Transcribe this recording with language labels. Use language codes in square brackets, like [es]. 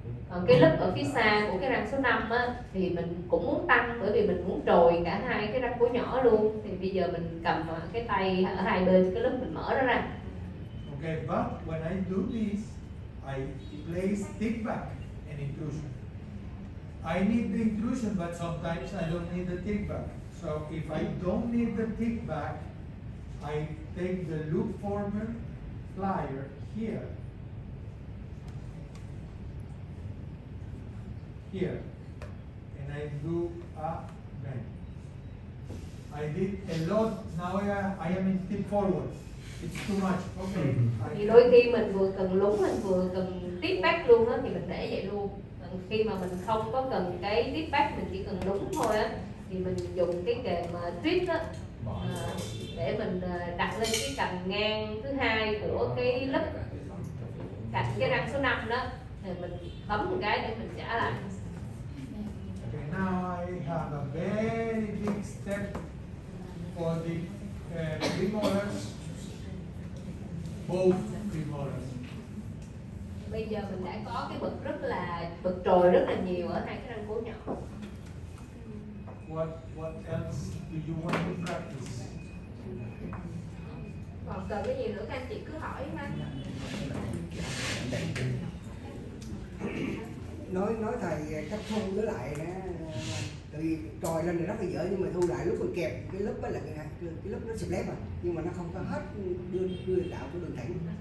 [vi] Còn cái lớp ở phía xa của cái răng số 5 á, thì mình cũng muốn tăng bởi vì mình muốn trồi cả hai cái răng cổ nhỏ luôn. Thì bây giờ mình cầm cái tay ở hai bên cái lớp mình mở nó ra. [en] Okay, but when I do this, I place tick back and intrusion. I need the intrusion, but sometimes I don't need the tick back. So if I don't need the tick back, I take the loop former plier here, and I do a bend. I did a lot. Now I am in tip forward. It's too much. Okay. [vi] Thì đôi khi mình vừa cần lúng, mình vừa cần tiếp back luôn á, thì mình để vậy luôn. Còn khi mà mình không có cần cái tiếp back, mình chỉ cần lúng thôi á, thì mình dùng cái kềm twist á, để mình đặt lên cái cành ngang thứ hai của cái lớp cạnh cái răng số 5 đó, thì mình bấm một cái để mình trả lại. [en] Okay, now I have a very big step for the premolars, both premolars. [vi] Bây giờ mình đã có cái bậc trồi rất là nhiều ở hai cái răng cổ nhỏ. [en] What else do you want to practice? [vi] Còn cần cái gì nữa các anh chị cứ hỏi ha. Nói thầy cách thu với lại tại vì trồi lên thì rất là dở, nhưng mà thu lại lúc mình kẹp cái lớp với lại cái lớp nó xẹp lép mà, nhưng mà nó không có hết đưa đạo của đường thẳng.